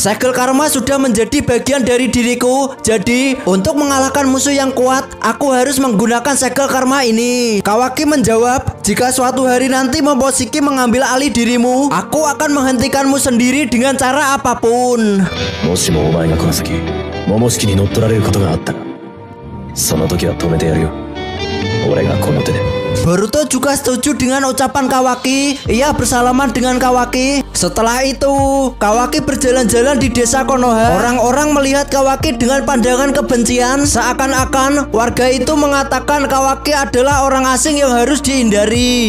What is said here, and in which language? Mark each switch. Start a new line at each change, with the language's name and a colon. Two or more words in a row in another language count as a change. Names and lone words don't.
Indonesian: Segel karma sudah menjadi bagian dari diriku. Jadi untuk mengalahkan musuh yang kuat, aku harus menggunakan segel karma ini. Kawaki menjawab, jika suatu hari nanti Momoshiki mengambil alih dirimu, aku akan menghentikanmu sendiri dengan cara apapun.
Japanese: もしもお前がこの先桃式に乗っ取られることがあったらその時は止めてやるよ俺がこの手で
Indonesian: Boruto juga setuju dengan ucapan Kawaki. Ia bersalaman dengan Kawaki. Setelah itu, Kawaki berjalan-jalan di desa Konoha. Orang-orang melihat Kawaki dengan pandangan kebencian. Seakan-akan warga itu mengatakan Kawaki adalah orang asing yang harus dihindari.